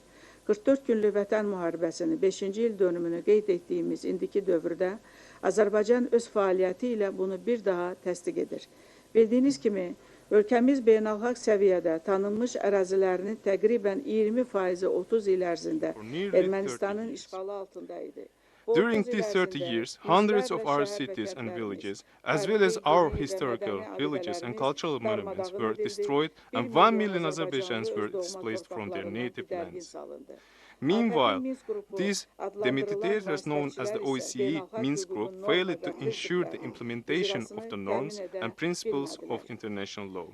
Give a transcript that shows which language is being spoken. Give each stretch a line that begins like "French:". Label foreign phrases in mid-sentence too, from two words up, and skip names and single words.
Azerbaijani: 44 günlük vətən müharibəsinin 5-ci il dönümünü qeyd etdiyimiz indiki dövrdə Azərbaycan öz fəaliyyəti ilə bunu bir daha təsdiq edir. Bildiyiniz kimi, ölkəmiz beynəlxalq səviyyədə tanınmış ərazilərinin təqribən 20% 30 il ərzində Ermənistanın işğalı altında idi.
English: During these 30 years, hundreds of our cities and villages, as well as our historical villages and cultural monuments, were destroyed, and 1 million Azerbaijans were displaced from their native lands. Meanwhile, these mediators known as the OSCE Minsk Group failed to ensure the implementation of the norms and principles of international law.